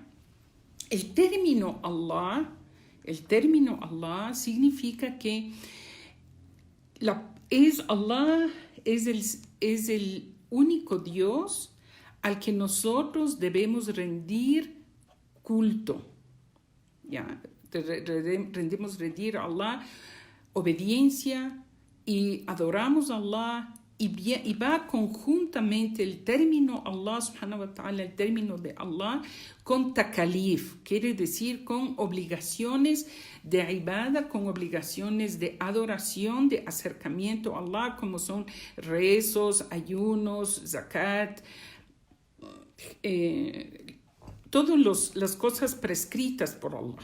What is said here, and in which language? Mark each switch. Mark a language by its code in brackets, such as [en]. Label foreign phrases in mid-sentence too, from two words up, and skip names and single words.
[es] El término Allah significa que Allah es el único Dios al que nosotros debemos rendir culto. ¿Ya? Rendir a Allah obediencia y adoramos a Allah, y va conjuntamente el [ar] término الله سبحانه وتعالى, [es] el término de Allah, con takalif, quiere decir con obligaciones de ibada, con obligaciones de adoración, de acercamiento a Allah, como son rezos, ayunos, zakat, todas las cosas prescritas por Allah.